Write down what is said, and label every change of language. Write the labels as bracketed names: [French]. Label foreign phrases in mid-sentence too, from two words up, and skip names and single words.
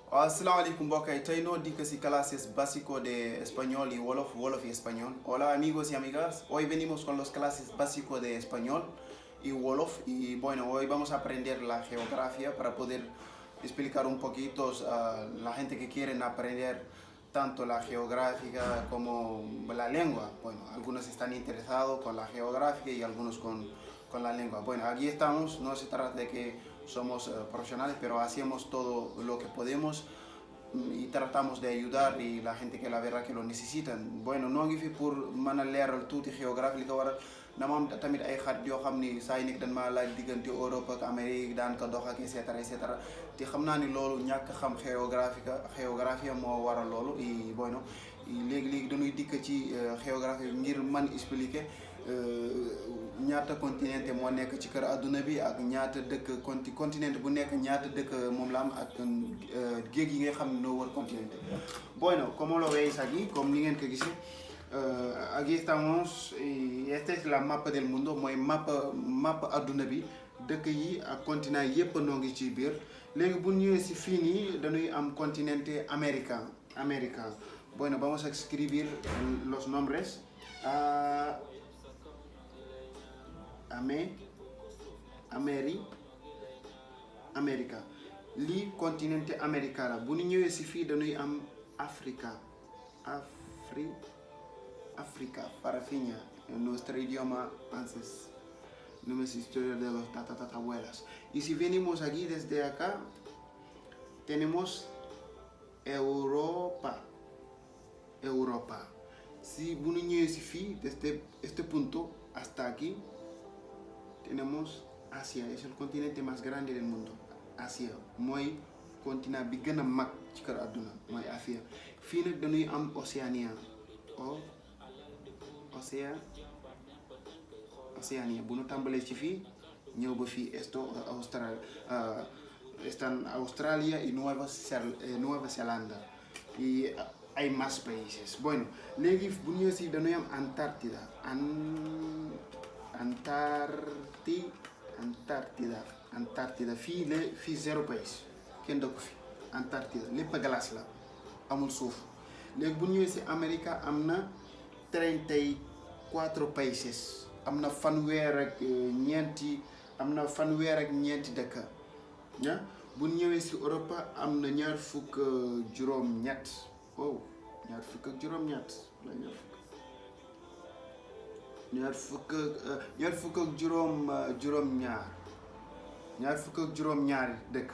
[Wolof] Assalamualaikum mbokk yi tey noo dikk si [Spanish] clases básico de español y wolof, wolof y español. Hola amigos y amigas, hoy venimos con las clases básico de español y wolof y bueno, hoy vamos a aprender la geografía para poder explicar un poquito a la gente que quieren aprender tanto la geográfica como la lengua. Bueno, algunos están interesados con la geografía y algunos con la lengua. Bueno, aquí estamos, no se trata de que somos profesionales, pero hacemos todo lo que podemos y tratamos de ayudar y la gente que la verdad que lo necesitan. [Wolof] Bueno, no ngi fi pour mën a leeral tuuti géographie li ko waral dama am tamit ay xarit yoo xam ni saa yu nekk dañ maa laaj diggante Europe ak Amérique daan ko dox ak et cetera et cetera te xam naa ni loolu ñàkk xam géographie moo waral loolu et bueno léegi-léegi dañuy dikk ci géographie ngir man expliquer ñaata continent moo nekk ci kër adduna bi ak ñaata dëkk continent bu nekk ñaata dëkk moom la am ak géej yi nga xam ne noo wër continent. [Spanish] Bueno, como lo veis aquí, [Wolof] comme ni ngeen ko gisee [Spanish] aquí estamos y esta es la mapa del mundo [Wolof] mooy map adduna bi dëkk yi ak continent yépp noo ngi ci biir. Léegi bu ñëwee si fii nii dañuy am continente América. [Spanish] Bueno, vamos a escribir los nombres. [Wolof] América lii continente América la bu ñu ñëwee si fii dañuy am Africa Farafina [Spanish] en nuestro idioma antes nuestra historia de los tatatabuelas. Y si venimos aquí desde acá tenemos Europa. [Wolof] Si bu ñu ñëwee si fii [Spanish] desde este punto hasta aquí tenemos Asia, es el continente más grande del mundo. [Wolof] Asia mooy continent bi gën a mag ci kër àdduna mooy Asia. Fii nag dañuy am Océania bu nu tàmbalee ci fii ñëw ba fii [Spanish] están Australia y Nueva Zelanda y hay más países. Bueno, [Wolof] léegi bu ñëwee si dañuy am Antarctica fii zéro pays kenn dëkku fi. Antarctica lépp glace la amul suuf. léegi bu ñëwee si Amérique am na 34 países am na fanweer ak ñeenti dëkk bu ñëwee si Europe am na ñaar fukk ak juróom-ñett juróom-ñaari dëkk.